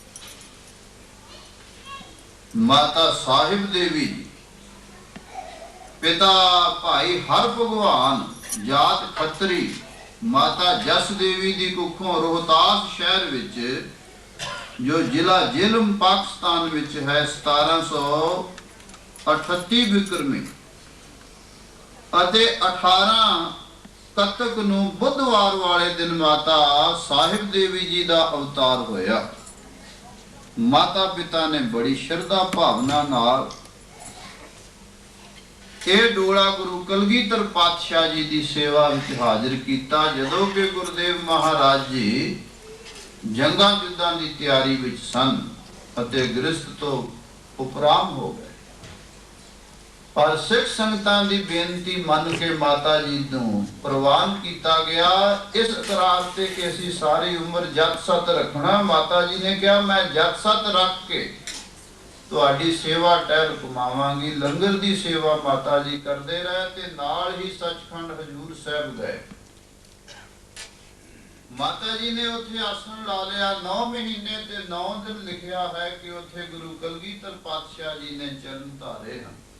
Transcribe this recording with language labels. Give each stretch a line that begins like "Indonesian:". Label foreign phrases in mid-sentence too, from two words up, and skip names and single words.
Punjabi: ਮਾਤਾ ਸਾਹਿਬ ਦੇਵੀ ਜੀ, ਪਿਤਾ ਭਾਈ ਹਰ ਭਗਵਾਨ ਜਾਤ ਖੱਤਰੀ, ਮਾਤਾ ਜਸ ਦੇਵੀ ਦੀ ਕੁੱਖੋਂ ਰੋਹਤਾਸ ਸ਼ਹਿਰ ਵਿਚ ਜੋ ਜ਼ਿਲ੍ਹਾ ਜਿਲਮ ਪਾਕਿਸਤਾਨ ਵਿਚ ਹੈ 1738 ਬਿਕ੍ਰਮੀ ਅਤੇ 18 ਕੱਤਕ ਨੂੰ ਬੁੱਧਵਾਰ ਵਾਲੇ ਦਿਨ ਮਾਤਾ ਸਾਹਿਬ ਦੇਵੀ ਜੀ ਦਾ ਅਵਤਾਰ ਹੋਇਆ। ਮਾਤਾ ਪਿਤਾ ਨੇ ਬੜੀ ਸ਼ਰਧਾ ਭਾਵਨਾ ਨਾਲ ਇਹ ਡੋਲਾ ਗੁਰੂ ਕਲਗੀਧਰ ਪਾਤਸ਼ਾਹ ਜੀ ਦੀ ਸੇਵਾ ਵਿੱਚ ਹਾਜ਼ਰ ਕੀਤਾ, ਜਦੋਂ ਕਿ ਗੁਰਦੇਵ ਮਹਾਰਾਜ ਜੀ ਜੰਗਾਂ ਯੁੱਧਾਂ ਦੀ ਤਿਆਰੀ ਵਿੱਚ ਸਨ ਅਤੇ ਗ੍ਰਸਤ ਤੋਂ ਉਪਰਾਮ ਹੋ ਗਏ। ਪਰ ਸਿੱਖ ਸੰਗਤਾਂ ਦੀ ਬੇਨਤੀ ਮੰਨ ਕੇ ਮਾਤਾ ਜੀ ਨੂੰ ਪ੍ਰਵਾਨ ਕੀਤਾ ਗਿਆ। ਇਸ ਇਤਰਾਜ਼ ਤੇ ਕਿ ਅਸੀਂ ਸਾਰੀ ਉਮਰ ਜਤ ਸਤ ਰੱਖਣਾ। ਮਾਤਾ ਜੀ ਨੇ ਕਿਹਾ ਮੈਂ ਜਤ ਸਤ ਰੱਖ ਕੇ ਤੁਹਾਡੀ ਸੇਵਾ ਟਹਿਲ ਘੁਮਾਵਾਂਗੀ। ਲੰਗਰ ਕੀ ਸੇਵਾ ਮਾਤਾ ਜੀ ਕਰਤੇ ਰਹੇ ਤੇ ਨਾਲ ਹੀ ਸੱਚਖੰਡ ਹਜ਼ੂਰ ਸਾਹਿਬ ਗਏ। ਮਾਤਾ ਜੀ ਨੇ ਉੱਥੇ ਆਸਣ ਲਾ ਲਿਆ। 9 ਮਹੀਨੇ ਤੇ 9 ਦਿਨ ਲਿਖਿਆ ਹੈ ਕਿ ਉੱਥੇ ਗੁਰੂ ਕਲਗੀਧਰ ਪਾਤਸ਼ਾਹ ਜੀ ਨੇ ਚਰਨ ਧਾਰੇ ਹੈਂ।